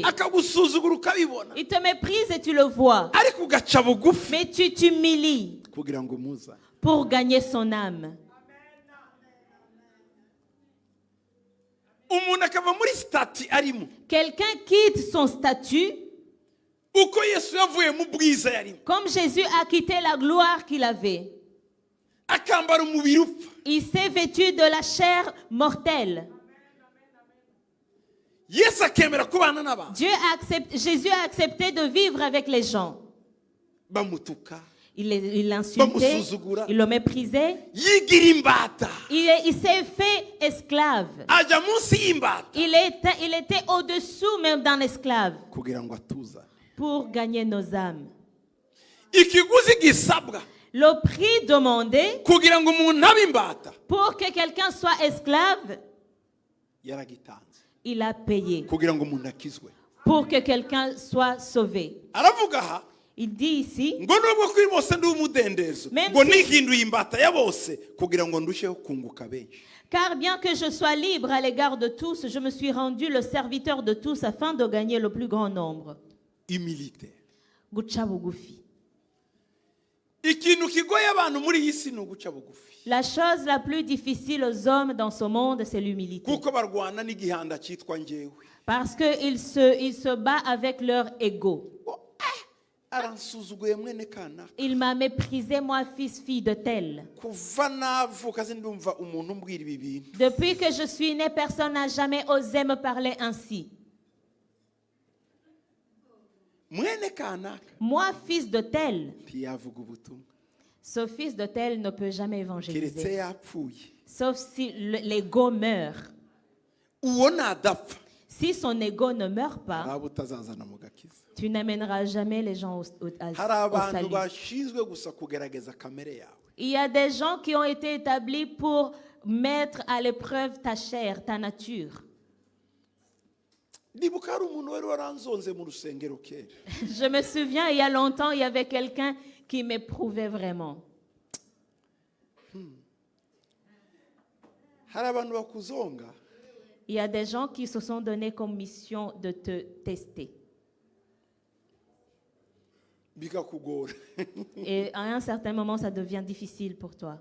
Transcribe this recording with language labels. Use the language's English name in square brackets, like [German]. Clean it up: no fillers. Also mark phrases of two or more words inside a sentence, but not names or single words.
[Kinyarwanda] Akagusuzugura ukabibona. [French] Il te méprise et tu le vois. [Kinyarwanda] Ariko ugaca bugufi [French] Mais tu t'humilies [Kinyarwanda] kugira ngo muza. [French] pour gagner son âme. [Kinyarwanda] Umuntu akava muri stati arimo. [French] Quelqu'un quitte son statut [Kinyarwanda] Uko Yesu yavuye mu bwiza yarimo. [French] comme Jésus a quitté la gloire qu'il avait. [Kinyarwanda] Akambara umubiri upfa. [French] Il s'est vêtu de la chair mortelle. [Kinyarwanda] Yesu akemera kubana n'abantu. [French] Jésus a accepté de vivre avec les gens. [Kinyarwanda] Bamutuka. [French] Il l'insultait, il le méprisait. [Kinyarwanda] Yigira imbata. [French] Il s'est fait esclave. [Kinyarwanda] Ajya munsi y'imbata. [French] Il était au-dessous même d'un esclave [Kinyarwanda] kugira ngo atuza. [French] pour gagner nos âmes. [Kinyarwanda] Ikiguzi gisabwa [French] Le prix demandé [Kinyarwanda] kugira ngo umuntu abe imbata [French] pour que quelqu'un soit esclave, [Kinyarwanda] yaragitanze. [French] il a payé. [Kinyarwanda] Kugira ngo umuntu akizwe. [French] Pour que quelqu'un soit sauvé. [Kinyarwanda] Aravuga aha [French] Il dit ici, [Kinyarwanda] ngo nubwo kuri bose ndi umudendezo [French] Même [Kinyarwanda] ngo [French] si- [Kinyarwanda] nihinduye imbata ya bose kugira ngo ndusheho kunguka benshi. [French] car bien que je sois libre à l'égard de tous, je me suis rendu le serviteur de tous afin de gagner le plus grand nombre. Humilité. [Kinyarwanda] Guca bugufi. Ikintu kigoye abantu muri iyi si ni uguca bugufi. [French] La chose la plus difficile aux hommes dans ce monde, c'est l'humilité. [Kinyarwanda] Kuko barwana n'igihanda cyitwa njyewe. [French] Parce qu'ils se battent avec leur ego. [Kinyarwanda] Aransuzuguye mwene kanaka. [French] Il m'a méprisé, moi, fille de tel. [Kinyarwanda] Kuva navuka ndumva umuntu umbwira ibi bintu. [French] Depuis que je suis né, personne n'a jamais osé me parler ainsi. [Kinyarwanda] Mwene kanaka [French] Moi, fils de tel, [Kinyarwanda] ntiyavuga ubutumwa. [French] ce fils de tel ne peut jamais [Kinyarwanda] Keretse [French] évangéliser. [Kinyarwanda] yapfuye. [French] Sauf si l'ego meurt. [Kinyarwanda] Uwo nadapfa. [French] Si son ego ne meurt pas, [Kinyarwanda] Hari abo utazazana mu gakiza. [French] tu n'amèneras jamais les gens [Kinyarwanda] Hari [French] au [Kinyarwanda] abantu [French] salut. [Kinyarwanda] bashinzwe gusa kugerageza kamere yawe. [French] Il y a des gens qui ont été établis pour mettre à l'épreuve ta chair, ta nature. [Kinyarwanda] ndibuka hari umuntu wari waranzonze mu rusengero kera. [French] Je me souviens, il y a longtemps, il y avait quelqu'un qui m'éprouvait vraiment. [Kinyarwanda] Hari abantu bakuzonga [French] Il y a des gens qui se sont donnés comme mission de te tester. [Kinyarwanda] bikakugora. [French] Et à un certain moment, ça devient difficile pour toi.